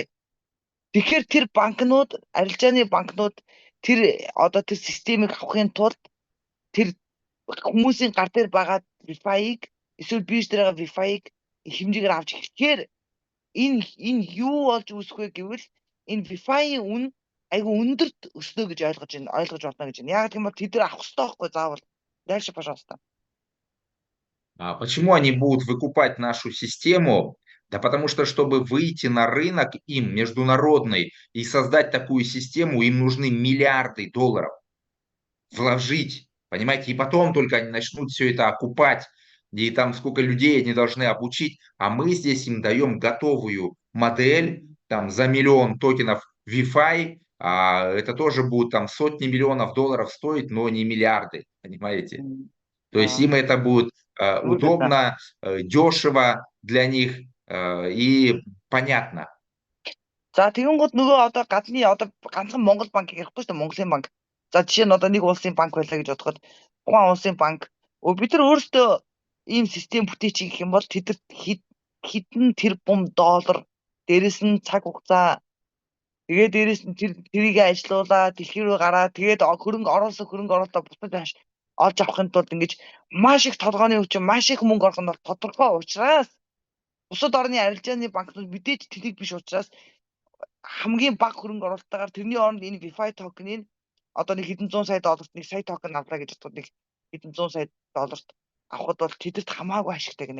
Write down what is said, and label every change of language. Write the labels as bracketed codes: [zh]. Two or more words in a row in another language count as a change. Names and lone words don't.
[mn] Тэгэхээр тэр банкнууд, арилжааны банкнууд тэр одоо тэр системийг авахын тулд тэр хүмүүсийн гар дээр байгаа Wi-Fi-г эсвэл бирж дээр байгаа Wi-Fi-г хэмжээгээр авч ихээр энэ юу болж үүсэх вэ гэвэл энэ Wi-Fi-ийн үн айгүй өндөрт өснө гэж ойлгож байна гэж байна. Яг тийм бол тэд нар авах хэрэгтэй байхгүй заавал. [ru] Дальше, пожалуйста. Почему они будут выкупать нашу систему? Да потому что, чтобы выйти на рынок им международный и создать такую систему, им нужны миллиарды долларов вложить, понимаете, и потом только они начнут все это окупать, и там сколько людей они должны обучить, а мы здесь им даем готовую модель, там за миллион токенов Wi-Fi, а это тоже будет там сотни миллионов долларов стоить, но не миллиарды, понимаете? То есть Аа, им это будет [mn] Тэгвэл да. [ru] удобно, дешево для них и понятно. [mn] За тэгэнгүүт нөгөө одоо гадны одоо ганцхан Монгол банк ярихгүй шүү дээ, Монголын банк. За жишээ нь одоо нэг улсын банк байлаа гэж бодоход тухайн улсын банк бид нар өөрсдөө ийм систем бүтээчих гэх юм бол тэдэрт хэдэн тэрбум доллар дээрэс нь цаг хугацаа тэгээд дээрэс нь тэрийг ажилуулаад дэлхий рүү гараад тэгээд хөрөнгө оруулалтаа бусдад олж авахын тулд ингэж маш их толгойн хүчин маш их мөнгө орох нь бол тодорхой учраас бусад орны арилжааны банкнууд мэдээж тэлэг биш учраас хамгийн бага хөрөнгө оруулалтаагаар тэрний оронд энэ Wi-Fi токен одоо нэг хэдэн зуун сая долларт нэг сая токен авлаа гэж бодоход нэг хэдэн зуун сая долларт авахд бол тэдэрт хамаагүй ашигтай гинэ.